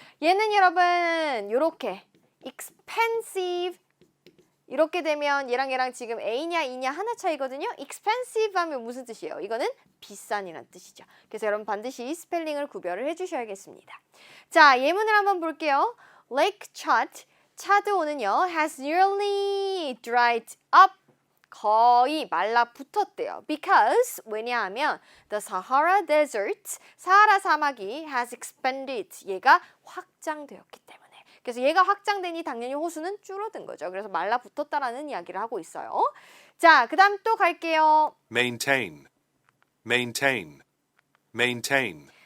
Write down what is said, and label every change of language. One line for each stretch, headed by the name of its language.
Korean: 얘는 여러분 요렇게 expensive 이렇게 되면 얘랑 지금 A냐 E냐 하나 차이거든요. expensive 하면 무슨 뜻이에요? 이거는 비싼이란 뜻이죠. 그래서 여러분 반드시 스펠링을 구별을 해주셔야겠습니다. 자, 예문을 한번 볼게요.
English: Lake Chad,
Korean: 차드오는요
English: has nearly dried up,
Korean: 거의 말라붙었대요.
English: Because,
Korean: 왜냐하면
English: the Sahara Desert,
Korean: 사하라 사막이
English: has expanded,
Korean: 얘가 확장되었기 때문에. 그래서 얘가 확장되니 당연히 호수는 줄어든 거죠. 그래서 말라붙었다라는 이야기를 하고 있어요. 자, 그 다음 또 갈게요.
English: maintain, maintain, maintain,